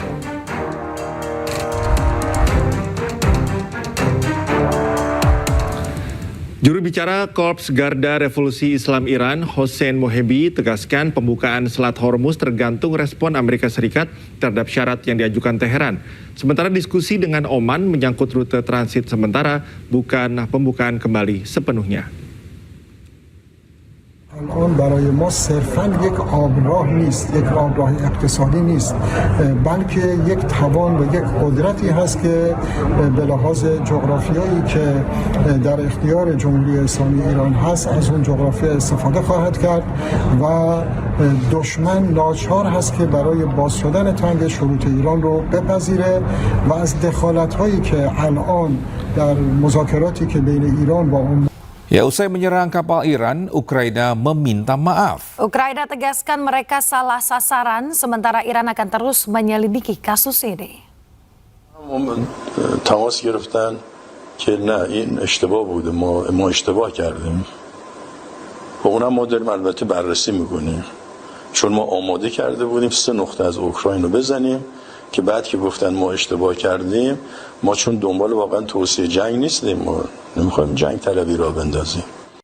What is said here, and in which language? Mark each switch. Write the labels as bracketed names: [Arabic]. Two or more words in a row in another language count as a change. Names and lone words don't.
[Indonesian] Juru bicara Korps Garda Revolusi Islam Iran, Hossein Mohebi, tegaskan pembukaan Selat Hormuz tergantung respon Amerika Serikat terhadap syarat yang diajukan Teheran. Sementara diskusi dengan Oman menyangkut rute transit sementara, bukan pembukaan kembali sepenuhnya. [Persian] الان برای ما صرفاً یک آبراه نیست، یک آبراه اقتصادی نیست، بلکه یک توان و یک قدرتی هست که به لحاظ جغرافیایی که در اختیار جمهوری اسلامی ایران هست از اون جغرافیا استفاده خواهد کرد و دشمن ناچار هست که برای باز شدن تنگ شروط ایران رو بپذیره و از دخالت‌هایی که الان در مذاکراتی که بین ایران با اون [Indonesian] Ya, usai menyerang kapal Iran, Ukraina meminta maaf. Ukraina tegaskan mereka salah sasaran, sementara Iran akan terus menyelidiki kasus ini. [Persian] تماس گرفتن که نه این اشتباه بوده، ما اشتباه کردیم. و اونم ما داریم البته بررسی میکنیم. چون ما آماده کرده بودیم 3 نقطه از اوکراین رو بزنیم که بعد که گفتن ما اشتباه کردیم، ما چون دنبال واقعا توسعه جنگ نیستیم، ما نمیخوایم جنگ طلبی را بندازیم.